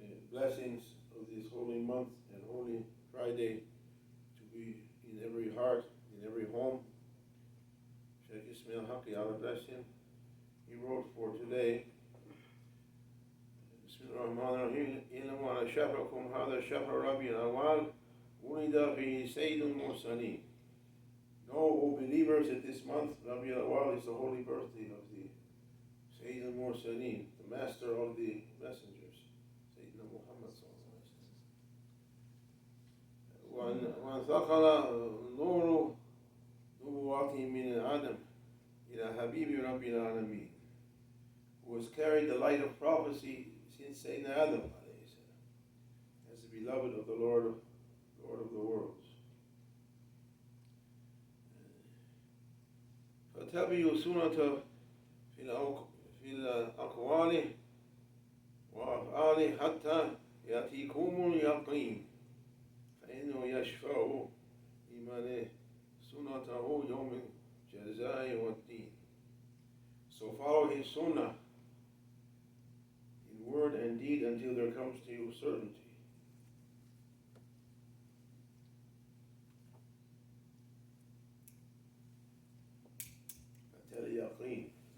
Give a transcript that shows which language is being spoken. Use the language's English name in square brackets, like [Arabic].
[English] Blessings of this holy month and holy Friday to be in every heart, in every home. Shaykh Abdul Haqq, Allah bless him. He wrote for today, [Arabic] Bismillahirrahmanirrahim, إِنَّمَا عَلَى شَهْرَكُمْ هَذَا شَهْرُ رَبِيعِ الْأَوَّلِ وُلِدَ فِيهِ سَيِّدُ الْمُرْسَلِينَ. [English] Know, O believers, that this month, Rabi al-Awwal, is the holy birthday of the Sayyid al-Mursaleen, the master of the messengers, Sayyidina Muhammad sallallahu alayhi wa sallam. [Arabic] وَأَنْ ثَقَلَ نُورُ نُبُوَّتِهِ مِنَ الْعَدَمِ إِلَى حَبِيبِ رَبِّ الْعَالَمِينَ, [English] who has carried the light of prophecy since Sayyidina Adam alayhi salam, as the beloved of the Lord of the worlds. [Arabic] فتبعوا سنة في الأقوال وأفعال حتى يأتيكم اليقين فإنه يشفع لمن سنته يوم الجزاء والدين. [English] So follow his sunnah in word and deed until there comes to you certainty. [Arabic] al-yaqeen.